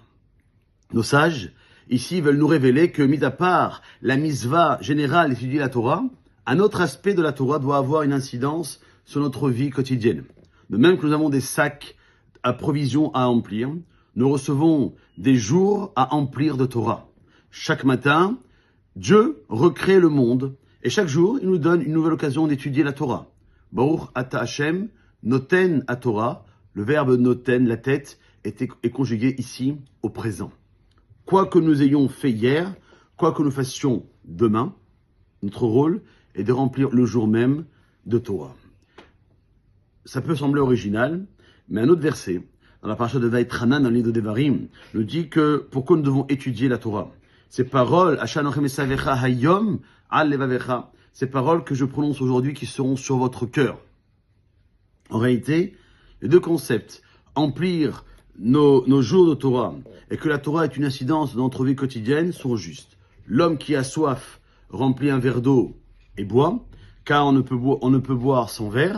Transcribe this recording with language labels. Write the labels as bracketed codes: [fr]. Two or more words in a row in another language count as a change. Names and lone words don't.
[fr] Nos sages, ici, veulent nous révéler que, mis à part la misva générale d'étudier la Torah, un autre aspect de la Torah doit avoir une incidence sur notre vie quotidienne. De même que nous avons des sacs à provisions à remplir, nous recevons des jours à remplir de Torah. Chaque matin, Dieu recrée le monde et chaque jour, il nous donne une nouvelle occasion d'étudier la Torah. [he] Baruch ata Hashem, noten à Torah, [fr] le verbe noten, la tête, est conjugué ici au présent. Quoi que nous ayons fait hier, quoi que nous fassions demain, notre rôle est de remplir le jour même de Torah. Ça peut sembler original, mais un autre verset, dans la paracha de Vaïtranan, dans le livre de Devarim, nous dit que pourquoi nous devons étudier la Torah. Ces paroles, [he] hayom al levavecha, [fr] ces paroles que je prononce aujourd'hui qui seront sur votre cœur. En réalité, les deux concepts, remplir nos jours de Torah et que la Torah est une incidence dans notre vie quotidienne, sont justes. L'homme qui a soif remplit un verre d'eau et boit, car on ne peut boire sans verre.